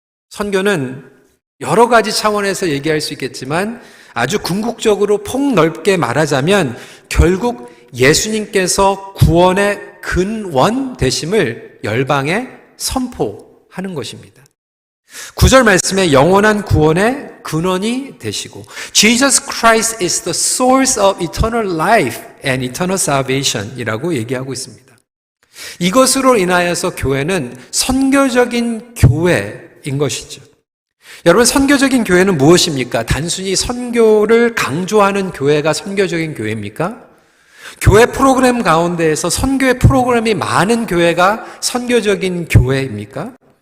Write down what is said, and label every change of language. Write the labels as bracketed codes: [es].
[ko] 선교는 여러 가지 차원에서 얘기할 수 있겠지만 아주 궁극적으로 폭넓게 말하자면 결국 예수님께서 구원의 근원 되심을 열방에 선포하는 것입니다. 9절 말씀에 영원한 구원의 근원이 되시고 [en] Jesus Christ is the source of eternal life and eternal salvation [ko] 이라고 얘기하고 있습니다. 이것으로 인하여서 교회는 선교적인 교회인 것이죠. 여러분, 선교적인 교회는 무엇입니까? 단순히 선교를 강조하는 교회가 선교적인 교회입니까? 교회 프로그램 가운데에서 선교의 프로그램이 많은 교회가 선교적인 교회입니까?